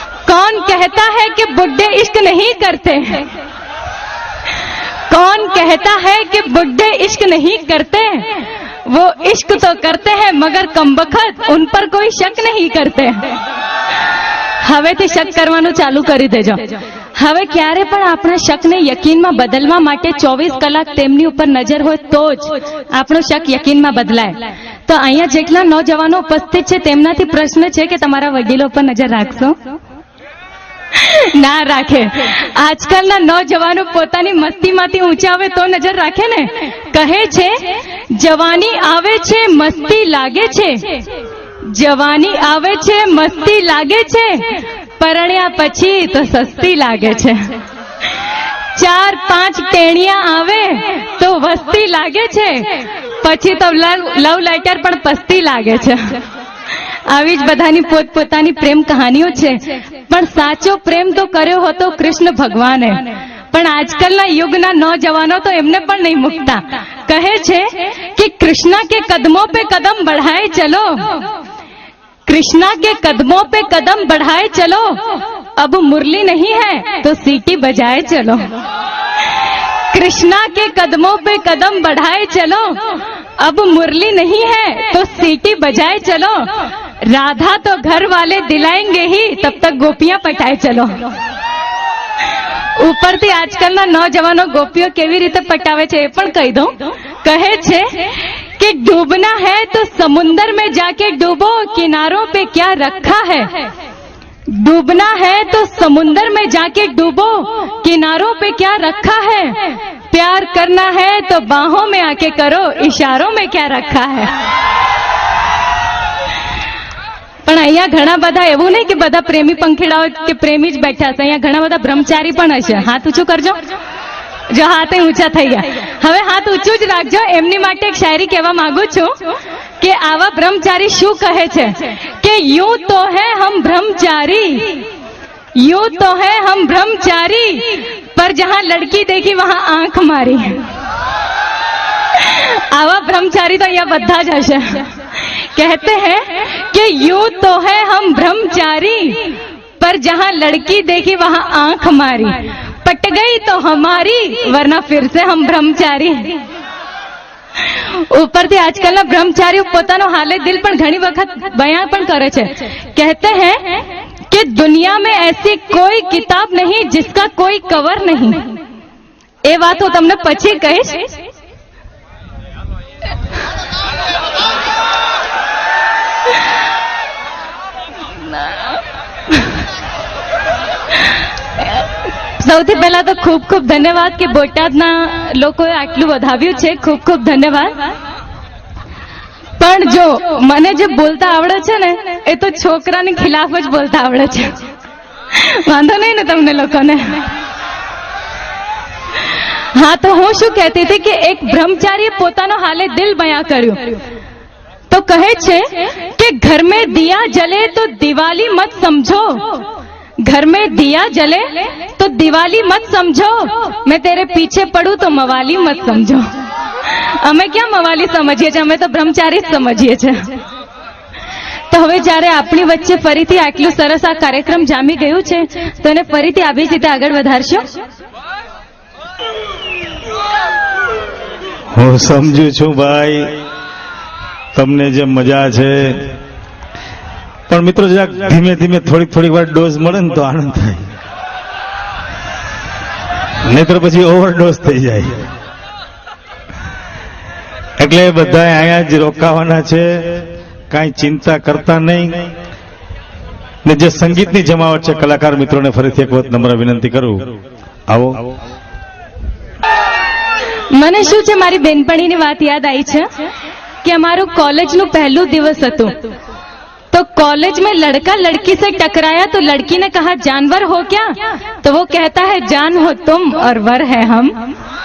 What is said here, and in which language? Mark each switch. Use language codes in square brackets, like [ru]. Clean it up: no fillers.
[hi] कौन कहता है कि बुड्ढे इश्क नहीं करते? कौन कहता है कि बुड्ढे इश्क नहीं करते? वो इश्क तो करते हैं मगर कमबख्त उन पर कोई शक नहीं करते। [gu] હવેથી શક કરવાનું ચાલુ કરી દેજો। હવે ક્યારે પણ આપણા શકને યકીનમાં બદલવા માટે 24 કલાક તેમની ઉપર નજર હોય તો જ આપણો શક યકીનમાં બદલાય। તો અહીંયા જેટલા નોજવાનો ઉપસ્થિત છે તેમનાથી પ્રશ્ન છે કે તમારા વડીલો પર નજર રાખશો? ના રાખે। આજકાલના નોજવાનો પોતાની મસ્તીમાંથી ઊંચા આવે તો નજર રાખે ને। કહે છે જવાની આવે છે મસ્તી લાગે છે, જવાની આવે છે મસ્તી લાગે છે, પરણ્યા પછી તો સસ્તી લાગે છે। 4-5 ટેણિયા આવે તો વસ્તી લાગે છે, પછી તો લવ લેટર પણ પસ્તી લાગે છે। આવી જ બધાની પોતપોતાની પ્રેમ કહાનીઓ છે, પણ સાચો પ્રેમ તો કર્યો હતો કૃષ્ણ ભગવાને। પણ આજકાલના યુગના નौजवानों तो એમને પણ નહીં મુકતા। કહે છે કે [hi] કૃષ્ણ के कदमों पे कदम बढ़ाए चलो, कृष्णा के कदमों पे कदम बढ़ाए चलो, अब मुरली नहीं है तो सीटी बजाए चलो। कृष्णा के कदमों पे कदम बढ़ाए चलो, अब मुरली नहीं है तो सीटी बजाए चलो, राधा तो घर वाले दिलाएंगे ही तब तक गोपियां पटाए चलो। [gu] ઉપરથી આજકાલના નौजवानों गोपियों કેવી રીતે પટાવે છે એ પણ કહી દઉં। કહે છે [hi] कि डूबना है तो समुंदर में जाके डूबो, किनारों पे क्या रखा है। डूबना है तो समुंदर में जाके डूबो, किनारों पे क्या रखा है। प्यार करना है तो बाहों में आके करो, इशारों में क्या रखा है। [gu] પણ અહીંયા ઘણા બધા એવું નહીં કે બધા પ્રેમી પંખીડાઓ કે પ્રેમી જ બેઠા છે। અહીંયા ઘણા બધા બ્રહ્મચારી પણ હશે। હાથ ઊંચું કરજો। જો હાથે ઊંચા થઈ ગયા, હવે હાથ ઊંચું જ રાખજો। એમની માટે એક શાયરી કહેવા માંગુ છું કે આવા બ્રહ્મચારી શું કહે છે કે [hi] यूं तो है हम ब्रह्मचारी, यूं तो है हम ब्रह्मचारी, पर जहां लड़की देखी वहां आंख मारी। [gu] आवा ब्रह्मचारी तो અહીંયા બધા જ હશે। [hi] कहते हैं कि यूं तो है हम ब्रह्मचारी, पर जहां लड़की देखी वहां आंख मारी, पट गई तो हमारी वरना फिर से हम ब्रह्मचारी। [gu] ઉપરથી આજકાલના બ્રહ્મચારીઓ પોતાનો હાલે દિલ પણ ઘણી વખત બયાન પણ કરે છે। [hi] कहते हैं कि दुनिया में ऐसी कोई किताब नहीं जिसका कोई कवर नहीं। [gu] એ વાત હું તમને પછી કહીશ। સૌથી પહેલા તો ખૂબ ખૂબ ધન્યવાદ કે બોટાદના લોકોએ આટલું વધાવ્યું છે। ખૂબ ખૂબ ધન્યવાદ। પણ જો મને જે બોલતા આવડે છે ને એ તો છોકરાની ખિલાફ જ બોલતા આવડે છે। વાંધો નહીં ને તમને લોકોને? હા, તો હું શું કહેતી હતી કે એક બ્રહ્મચારીએ પોતાનો હાલે દિલ બયાન કર્યું। તો કહે છે કે [hi] घर में दिया जले तो दिवाली मत समझो, [gu] घर में दिया जले तो दिवाली मत समझो, मैं तेरे पीछे पड़ू तो मवाली मत समझो। અમે ક્યાં મવાલી સમજીએ છીએ, અમે તો બ્રહ્મચારી જ સમજીએ છીએ। તો હવે જ્યારે આપણી વચ્ચે ફરીથી આટલું સરસ આ કાર્યક્રમ જામી ગયું છે તો એને ફરીથી આવી જ રીતે આગળ વધારશો। હું સમજુ છું ભાઈ તમને જે મજા છે, પણ મિત્રો જરાક ધીમે ધીમે થોડીક વાર ડોઝ મળે ને તો આનંદ થાય, નહીતર પછી ઓવરડોઝ થઈ જાય। એટલે બધા અહીંયા જ રોકાવાના છે, કાંઈ ચિંતા કરતા નહીં। ને જે સંગીતની જમાવટ છે કલાકાર મિત્રોને ફરીથી એક વખત નમ્ર વિનંતી કરું, આવો। મને શું છે મારી બેનપણીની વાત યાદ આવી છે कि हमारू कॉलेज નું पहलू दिवस હતું। [hi] तो कॉलेज में लड़का लड़की से टकराया तो लड़की ने कहा जानवर हो क्या, तो वो कहता है जान हो तुम और वर है हम।